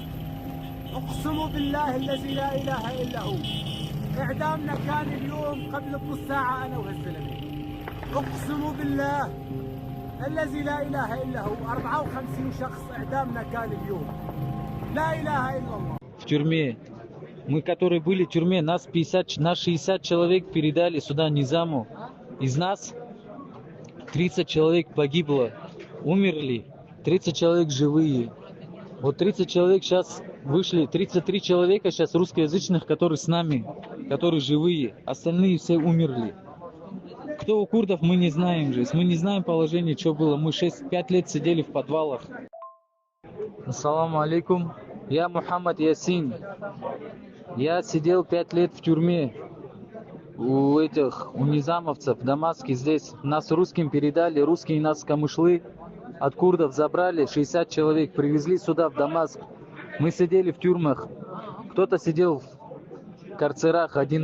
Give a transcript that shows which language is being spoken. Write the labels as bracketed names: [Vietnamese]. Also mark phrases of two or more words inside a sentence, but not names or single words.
[Arabic] أقسم بالله الذي لا إله إلا هو إعدامنا كان اليوم قبل نص ساعة أنا وهالزلمة. أقسم بالله الذي لا إله إلا هو 54 شخص إعدامنا كان اليوم. لا إله إلا الله. [Russian] В тюрьме. Мы, которые были в тюрьме, нас 60 человек передали сюда Низаму. Из нас 30 человек погибло, умерли, 30 человек живые. Вот 30 человек сейчас вышли, 33 человека сейчас русскоязычных, которые с нами, которые живые. Остальные все умерли. Кто у курдов, мы не знаем же. Мы не знаем положение, что было. Мы 5 лет сидели в подвалах. [Arabic] السلام عليكم. [Russian] Я Мухаммад Ясин. Я сидел 5 лет в тюрьме у низамовцев в Дамаске здесь. Нас русским передали, русские нас камышлы от курдов забрали, 60 человек, привезли сюда в Дамаск. Мы сидели в тюрьмах, кто-то сидел в карцерах, одиночках.